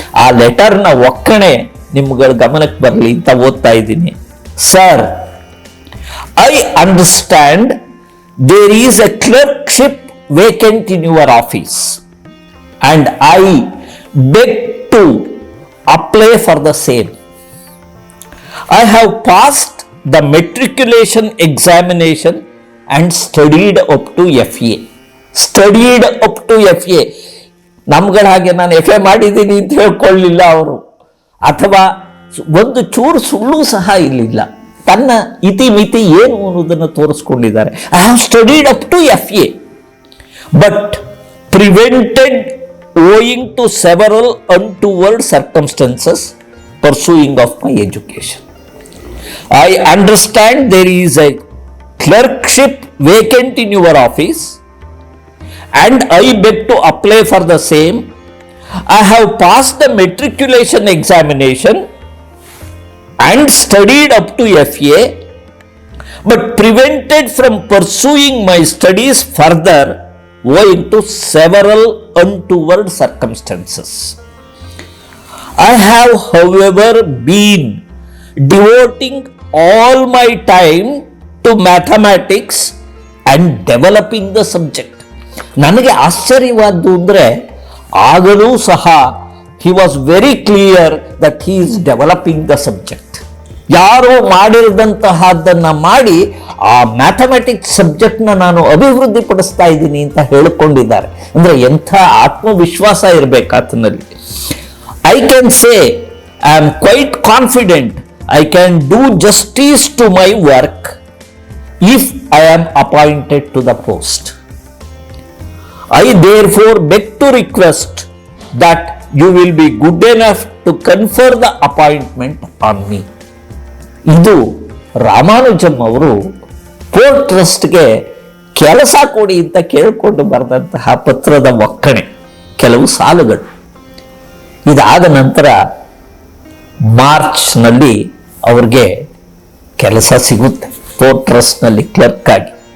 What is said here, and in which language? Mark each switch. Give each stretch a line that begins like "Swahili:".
Kannada: ಆ ಲೆಟರ್ನ ಒಕ್ಕಣೆ ನಿಮ್ಗಳ ಗಮನಕ್ಕೆ ಬರಲಿ ಅಂತ ಓದ್ತಾ ಇದ್ದೀನಿ.
English: Sir, I understand there is a clerkship vacant in your office and I beg to apply for the same. I have passed the matriculation examination and studied up to FA. Studied up to FA.
Kannada: ನಮ್ಗಳ ಹಾಗೆ ನಾನು FA ಮಾಡಿದ್ದೀನಿ ಅಂತ ಹೇಳ್ಕೊಳ್ಳಿಲ್ಲ ಅವರು, ಅಥವಾ ಒಂದು ಚೂರು ಸುಳ್ಳು ಸಹ ಇರಲಿಲ್ಲ. ತನ್ನ ಇತಿಮಿತಿ ಏನು ಅನ್ನೋದನ್ನು ತೋರಿಸ್ಕೊಂಡಿದ್ದಾರೆ.
English: I have studied up to FA but prevented owing to several untoward circumstances pursuing of my education. I understand there is a clerkship vacant in your office and I beg to apply for the same. I have passed the matriculation examination and studied up to FA but prevented from pursuing my studies further owing to several untoward circumstances. I have, however, been devoting all my time to mathematics and developing the subject.
Kannada: ನನಗೆ ಆಶ್ಚರ್ಯವಾದ್ದು ಅಂದರೆ ಆಗಲೂ ಸಹ
English: he was very clear that he is developing the subject.
Kannada: ಯಾರೋ ಮಾಡಿರದಂತಹದ್ದನ್ನು ಮಾಡಿ ಆ mathematics ಸಬ್ಜೆಕ್ಟ್ನ ನಾನು ಅಭಿವೃದ್ಧಿ ಪಡಿಸ್ತಾ ಇದ್ದೀನಿ ಅಂತ ಹೇಳಿಕೊಂಡಿದ್ದಾರೆ. ಅಂದರೆ ಎಂಥ ಆತ್ಮವಿಶ್ವಾಸ ಇರಬೇಕು ಆತನಲ್ಲಿ.
English: I can say I am quite confident I can do justice to my work if I am appointed to the post. I therefore beg to request that you will be good enough to confer the appointment on me.
Kannada: ಇದು ರಾಮಾನುಜಂ ಅವರು port ಟ್ರಸ್ಟ್ಗೆ ಕೆಲಸ ಕೊಡಿ ಅಂತ ಕೇಳಿಕೊಂಡು ಬರೆದಂತಹ ಪತ್ರದ ಒಕ್ಕಣೆ, ಕೆಲವು ಸಾಲುಗಳು. ಇದಾದ ನಂತರ ಮಾರ್ಚ್ನಲ್ಲಿ ಅವ್ರಿಗೆ ಕೆಲಸ ಸಿಗುತ್ತೆ ಪೋರ್ಟ್ ಟ್ರಸ್ಟ್ನಲ್ಲಿ ಕ್ಲರ್ಕ್ ಆಗಿ.